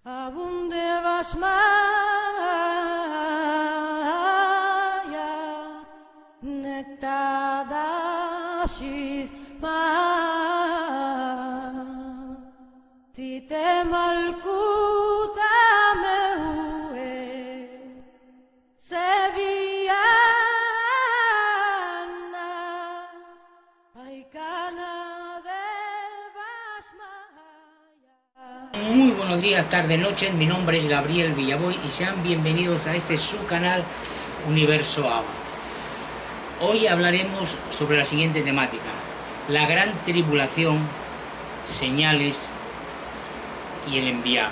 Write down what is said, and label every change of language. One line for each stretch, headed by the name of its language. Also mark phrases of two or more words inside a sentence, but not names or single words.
Aramaic: abunde basmaya nektadasis ma tite malkuta meue sevillana aikana de basmaya.
Spanish: Muy buenos días, tarde, noche. Mi nombre es Gabriel Villaboy y sean bienvenidos a este su canal Universo Abba. Hoy hablaremos sobre la siguiente temática: la gran tribulación, señales y el enviado.